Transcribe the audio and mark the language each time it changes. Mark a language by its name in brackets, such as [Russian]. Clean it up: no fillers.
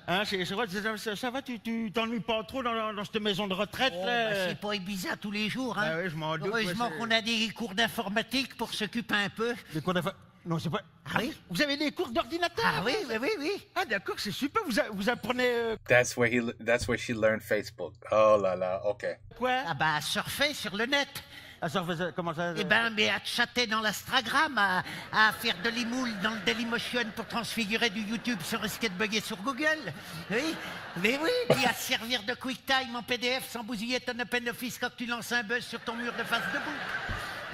[French] Hein, ça va, tu t'ennuies pas trop dans cette maison de retraite là? Bah, c'est pas Ibiza tous les jours. Hein. Ah oui, je m'en doute. Heureusement qu'on a des cours d'informatique pour s'occuper un peu. Des cours d'informatique? Non, c'est pas... Ah oui? Vous avez des cours d'ordinateur? Ah oui. Ah d'accord, c'est super, vous apprenez... [English] That's where she learned Facebook. [French] Oh là là, okay. Quoi? Ah bah, surfer sur le net. Ah, ça faisait, comment ça? Eh ben, mais à chatter dans l'Instagram, à faire de l'imoule dans le Dailymotion pour transfigurer du YouTube sans risquer de bugger sur Google. Oui, mais oui, puis à servir de QuickTime en PDF sans bousiller ton OpenOffice quand tu lances un buzz sur ton mur de face de bouc.